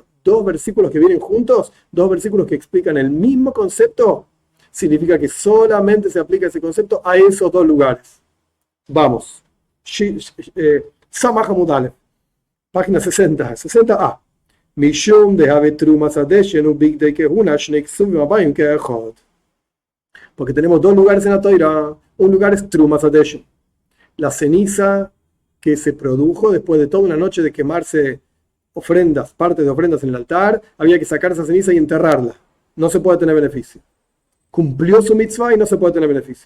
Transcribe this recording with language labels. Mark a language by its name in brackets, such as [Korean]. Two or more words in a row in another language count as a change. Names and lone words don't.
[Spanish] Dos versículos que vienen juntos, dos versículos que explican el mismo concepto, significa que solamente se aplica ese concepto a esos dos lugares. Vamos. [Hebrew] ס עמוד א, [Spanish] página 60a. [Hebrew] משום דתרומת הדשן ובגדי כהונה שני כתובים הבאים כאחד. [Spanish] Porque tenemos dos lugares en la Toira. Un lugar es [Hebrew] תרומת הדשן, [Spanish] la ceniza que se produjo después de toda una noche de quemarse ofrendas, partes de ofrendas en el altar, había que sacar esa ceniza y enterrarla. No se puede tener beneficio. Cumplió su mitzvah y no se puede tener beneficio.